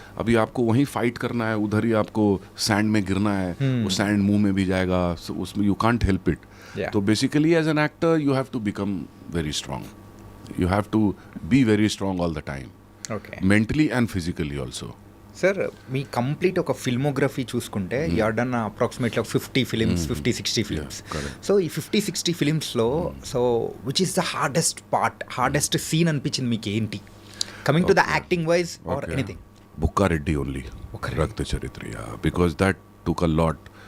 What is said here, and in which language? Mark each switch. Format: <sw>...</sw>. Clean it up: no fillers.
<hi>अभी आपको वहीं फाइट करना है, उधर ही आपको सैंड में गिरना है, वो सैंड मुंह में भी जाएगा, उसमें</hi> <en>You can't help it. तो basically as an actor you have to become very strong, you have to be very strong all the time, mentally and physically also.</en> <te>Sir మీ complete ఒక filmography చూసుకుంటే</te> <en>you are done approximately 50 films,</en> <te>50-60 films. So ఈ 50-60 ఫిలిమ్స్లో</te> <en>so which is the hardest scene</en> <te>అనిపించింది మీకు ఏంటి,</te> <en>Coming to the acting wise or anything? Bukkareddy only, Rakta Charitra, because that took a lot.</en>